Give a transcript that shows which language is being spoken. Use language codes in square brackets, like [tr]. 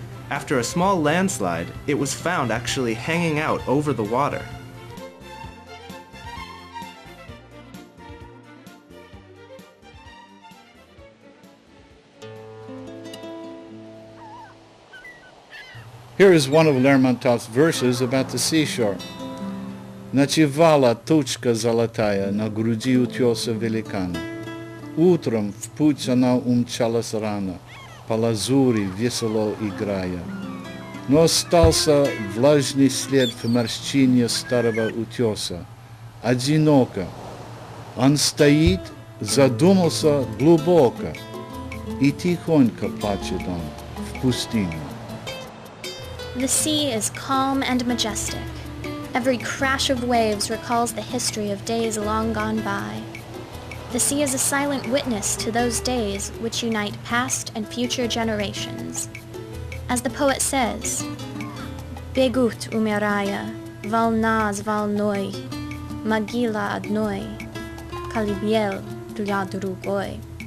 [en] After a small landslide, it was found actually hanging out over the water. Here is one of Lermontov's verses about the seashore. [ru] Ночевала тучка золотая на груди утеса великана. Утром в путь она умчалась рано, по лазури весело играя. Но остался влажный след в морщине старого утеса. Одиноко. Он стоит, задумался глубоко, и тихонько плачет он в пустыню. [en] The sea is calm and majestic. Every crash of waves recalls the history of days long gone by. The sea is a silent witness to those days which unite past and future generations. As the poet says, [ru] «Бегут умирая, волна с волной, могила одной, колыбель для другой».